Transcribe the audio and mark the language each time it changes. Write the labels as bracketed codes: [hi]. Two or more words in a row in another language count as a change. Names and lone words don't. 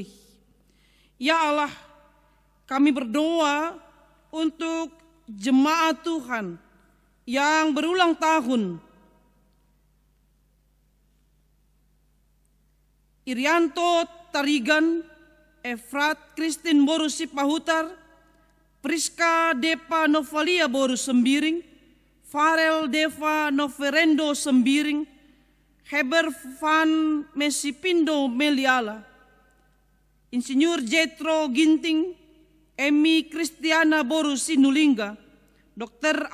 [id] Ya Allah, kami berdoa untuk jemaat Tuhan yang berulang tahun. Irianto Tarigan, Efrat Kristin Boru Sipahutar, Priska Depa Novalia Boru Sembiring, Farel Deva Noverendo Sembiring, Heber Van Mesipindo Meliala, Insinyur Jetro Ginting, Emi Kristiana Boru Sinulinga, Dr.